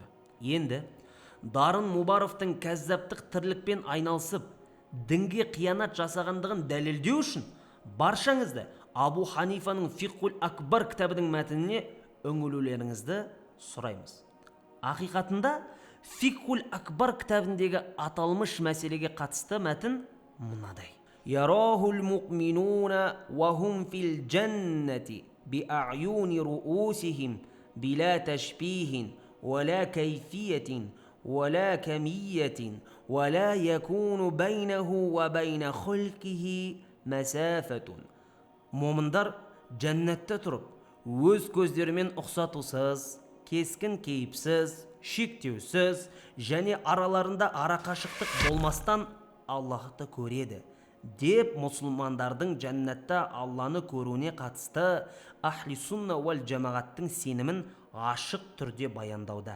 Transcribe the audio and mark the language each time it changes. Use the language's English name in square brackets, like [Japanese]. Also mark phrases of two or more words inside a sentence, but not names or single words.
[Kazakh] Енді Дарын Мубаровтың кәззаптық тірлікпен айналысып, дінге қиянат жасағандығын дәлелдеу үшін баршаңызды Абу Ханифаның Фиқхул Акбар кітабының мәтініне үңілулеріңізді сұраймыз. Ақиқатында Фиқхул Акбар кітабындегі аталмыш мәселеге қатысты мәтін мынадай. [Arabic] يراه المؤمنون وهم في الجنة بأعين رؤوسهم بلا تشبيه ولا كيفية ولا كمية ولا يكون بينه وبين خلقه مسافة. [Kazakh] Момындар жәннатта тұрып, өз көздерімен ұқсатусыз, кескін кейіпсіз, шектеусіз және араларында арақашықтық болмастан Аллахты көреді деп мұсылмандардың жәннатта Алланы көруіне қатысты Ахли сунна уәл жамағаттың сенімін ашық түрде баяндауда.